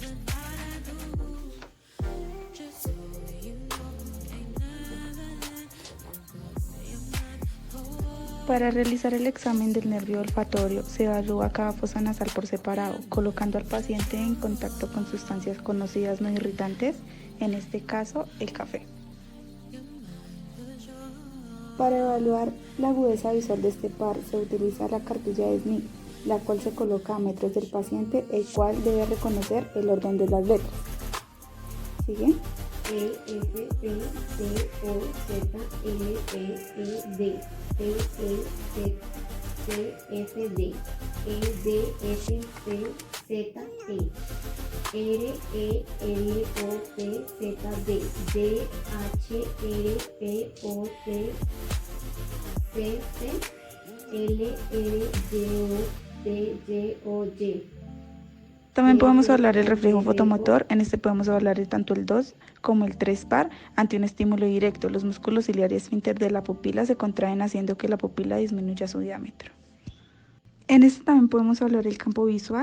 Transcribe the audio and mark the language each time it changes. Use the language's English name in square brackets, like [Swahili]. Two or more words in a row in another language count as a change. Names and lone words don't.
[Spanish] Para realizar el examen del nervio olfatorio se evalúa cada fosa nasal por separado, colocando al paciente en contacto con sustancias conocidas no irritantes, en este caso el café. Para evaluar la agudeza visual de este par se utiliza la cartilla de Smith, la cual se coloca a metros del paciente, el cual debe reconocer el orden de las letras. ¿Sigue? E, F, P, C, O, Z, L, E, E, D, P, E, Z, C, F, D, E, D, F, C, Z, T, R, E, L, O, P, Z, D, D, H, R, P, O, T, C, C, L, R, D, O, D, Y, O, Y. También podemos evaluar el reflejo fotomotor. En este podemos evaluar tanto el 2 como el 3 par ante un estímulo directo. Los músculos ciliar y esfínter de la pupila se contraen haciendo que la pupila disminuya su diámetro. En este también podemos evaluar el campo visual.